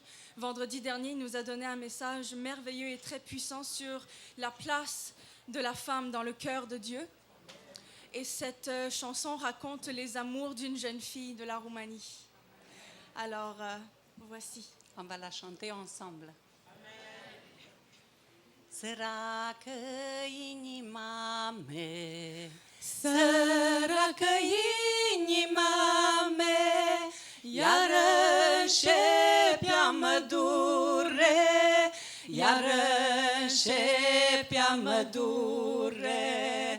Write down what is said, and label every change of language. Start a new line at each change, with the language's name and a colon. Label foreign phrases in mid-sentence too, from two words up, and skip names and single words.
French: Vendredi dernier, il nous a donné un message merveilleux et très puissant sur la place de la femme dans le cœur de Dieu. Et cette chanson raconte les amours d'une jeune fille de la Roumanie. Alors, voici. On va la chanter ensemble.
Romanian: Săracă inima mea, săracă inima mea, iarăși pe-a-mă dure, iarăși pe-a-mă dure.